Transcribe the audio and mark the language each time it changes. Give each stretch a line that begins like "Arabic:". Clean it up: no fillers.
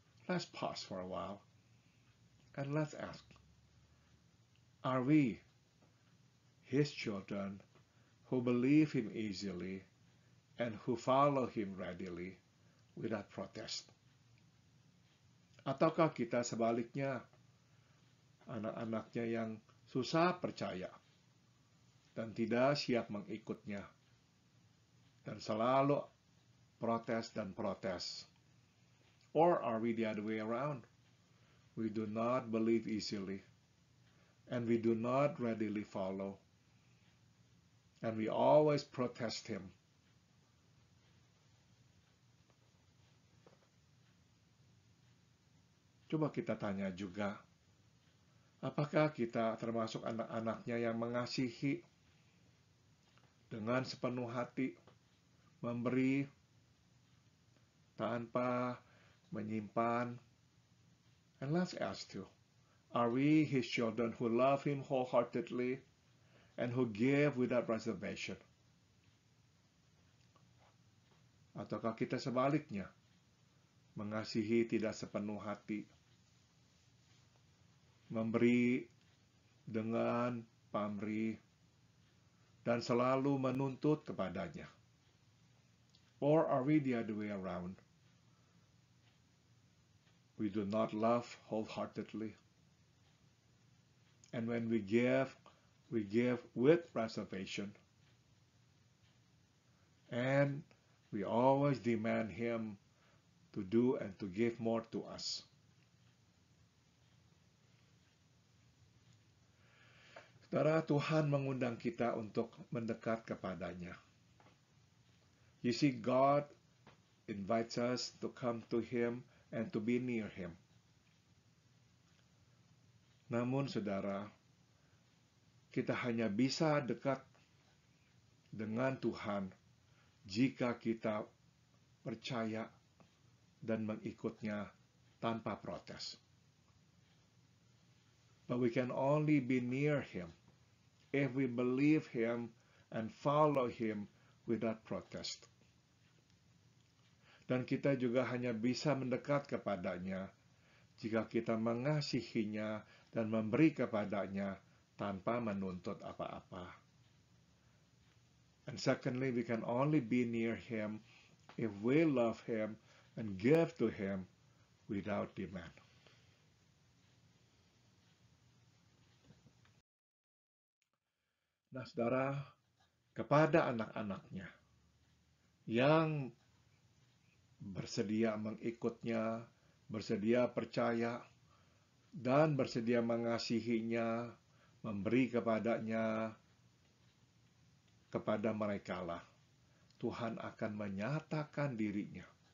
English: Let's pause for a while and let's ask, are we His children who believe Him easily and who follow Him readily without protest?
Indonesian: Ataukah kita sebaliknya, anak-anaknya yang susah percaya dan tidak siap mengikutnya dan selalu protes dan protes?
English: Or are we the other way around? We do not believe easily and we do not readily follow and we always protest Him.
Indonesian: Coba kita tanya juga, apakah kita termasuk anak-anaknya yang mengasihi dengan sepenuh hati, memberi tanpa menyimpan?
English: And let's ask you, are we His children who love Him wholeheartedly and who give without reservation?
Indonesian: Ataukah kita sebaliknya, mengasihi tidak sepenuh hati, memberi dengan pamrih, dan selalu menuntut kepadanya?
English: Or are we the other way around? We do not love wholeheartedly. And when we give with reservation. And we always demand Him to do and to give more to us.
Indonesian: Saudara, Tuhan mengundang kita untuk mendekat kepadanya.
English: You see, God invites us to come to Him and to be near Him.
Indonesian: Namun, saudara, kita hanya bisa dekat dengan Tuhan jika kita percaya dan mengikutnya tanpa protes.
English: But we can only be near Him if we believe Him and follow Him without protest.
Indonesian: Dan kita juga hanya bisa mendekat kepadanya jika kita mengasihinya dan memberi kepadanya tanpa menuntut apa-apa.
English: And secondly, we can only be near Him if we love Him and give to Him without demand.
Indonesian: Nah, saudara, kepada anak-anaknya yang bersedia mengikutnya, bersedia percaya, dan bersedia mengasihinya, memberi kepadanya, kepada merekalah Tuhan akan menyatakan dirinya.